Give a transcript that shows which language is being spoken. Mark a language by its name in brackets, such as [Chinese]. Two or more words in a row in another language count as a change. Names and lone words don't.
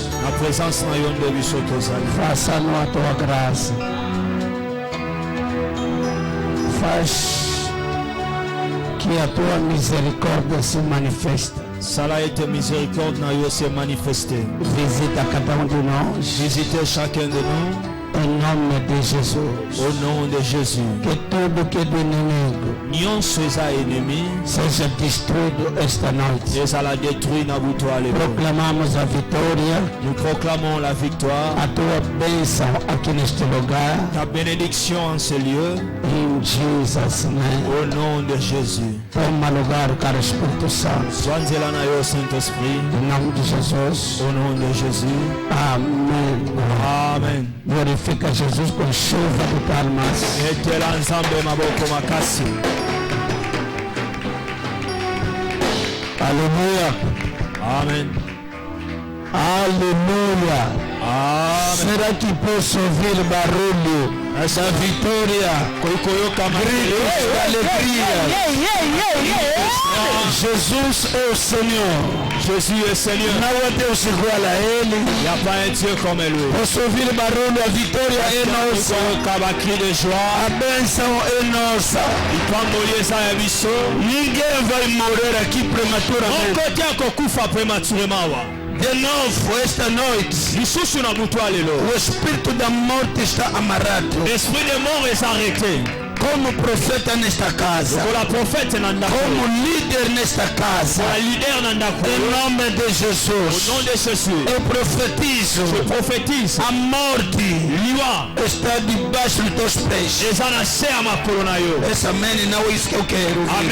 [Portuguese] Faça-nos a tua graça. Faz que a tua misericórdia se manifeste. Visita cada de nós. [French] Visitez chacun de nous. [Portuguese] Em nome de Jesus. [French] Au nom de Jésus. [Portuguese] Que tudo que do inimigo seja destruído esta noite. Proclamamos a vitória. [French] Nous proclamons la victoire. [Portuguese] A tua bênção aqui neste lugar. [French] Ta bénédiction en ce lieu. [English] In Jesus' name. [French] Au nom de Jésus. [Portuguese] Toma lugar, caro Espírito Santo. [French] Saint-Esprit. [Portuguese] Em nome de Jesus. [French] Au nom de Jésus. [Portuguese] Amém. [French] Amen. [Portuguese] Glorifica Jesus com chuva de palmas. Aleluia. [French] Amen. [Portuguese] Aleluia. [French] Amen. [Portuguese] Será que posso ouvir barulho da vitória? Gritos de alegria. Jesus é o Senhor. [French] Jésus est Seigneur. [Portuguese] Não há Deus igual a Ele. [French] Il n'y a pas un Dieu comme lui. [Portuguese] Posso ouvir barulho, a vitória é nossa. [French] Cri de joie. [Portuguese] A bênção é nossa. Ninguém vai morrer aqui prematuramente. De novo, esta noite, o espírito da morte está amarrado. [French] L'esprit de mort est arrêté. [Portuguese] Como profeta nesta casa, como líder nesta casa, em nome de Jesus, eu profetizo, a morte está debaixo dos teus pés. Esse amém não é isso que eu quero.